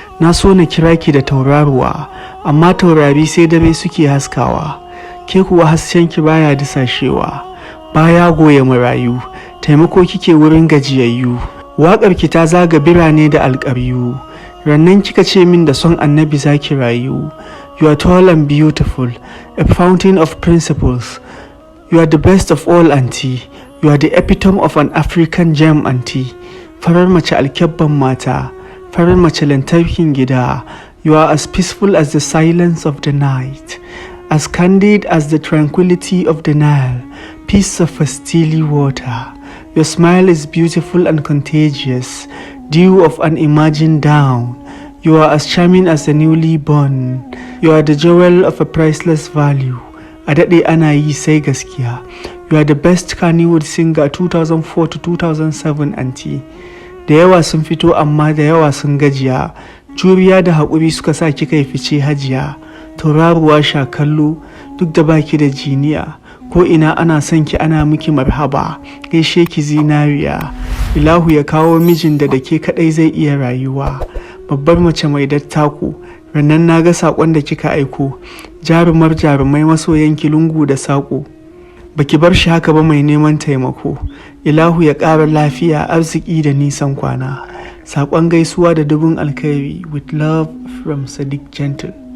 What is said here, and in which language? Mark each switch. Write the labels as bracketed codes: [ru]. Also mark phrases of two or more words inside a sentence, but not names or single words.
[ha] Na so na kira ki da tauraruwa, amma taurari sai dare suke haskawa. Ke kuwa haskenki baya disashewa, baya goya marayu, taimako kike wurin gajiyayyu. Waƙar ki ta zaga birane da alƙaryu. Rannan kika ce min da son Annabi za ki rayu. [en] You are tall and beautiful, a fountain of principles. You are the best of all, auntie. You are the epitome of an African gem, auntie. [ha] Farar mace alkyabban mata, farar mace lantarkin gida. [en] You are as peaceful as the silence of the night, as candid as the tranquility of the Nile. Peace of a steely water. Your smile is beautiful and contagious, dew of an imagined dawn. You are as charming as the newly born. You are the jewel of a priceless value. [ha] A daɗe ana yi sai gaskiya. [en] You are the best Kannywood singer two thousand four to two thousand seven, auntie. [ha] Da yawa sun fito amma da yawa sun gajiya. Juriya da haƙuri suka sa kika yi fice, hajiya. Tauraruwa sha kallo, duk da baki da jiniya. Ko ina ana son ki, ana miki marhaba. Gaishe ki, zinariya. Ilahu ya kawo mijin da da ke kaɗai zai iya rayuwa. Babbar mace mai dattako. Rannan na ga saƙon da kika aiko. Jarumar jarumai, masoyanki lungu da saƙo. Baki bar shi haka ba, mai neman taimako. Ilahu ya ƙara lafiya, arziki da nisan kwana. Saƙon gaisuwa da dubun alkhairi. [en] With love from Sadiq Gentle.